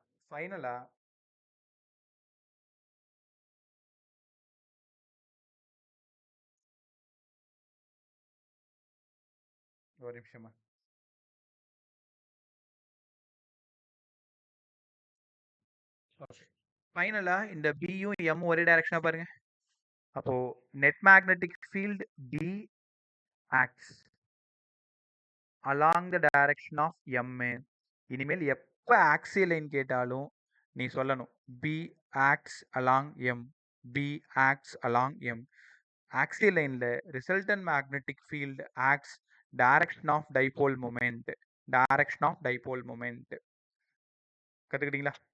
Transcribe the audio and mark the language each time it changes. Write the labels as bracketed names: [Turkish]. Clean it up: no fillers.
[Tamil] ஃபைனலா ஒரு நிமிஷமா. ஃபைனலா இந்த பியும் எம் ஒரே டைரக்ஷனா பாருங்க. [English] அப்போ net magnetic field B acts along the direction of M. [Tamil] இனிமேல் எப்ப ஆக்சியல் லைன் கேட்டாலும் நீ சொல்லணும் [English] B acts along M. B acts along M. Axial லைன்ல resultant magnetic field acts direction of dipole moment. Direction of dipole moment [Tamil] கத்துக்கிட்டீங்களா?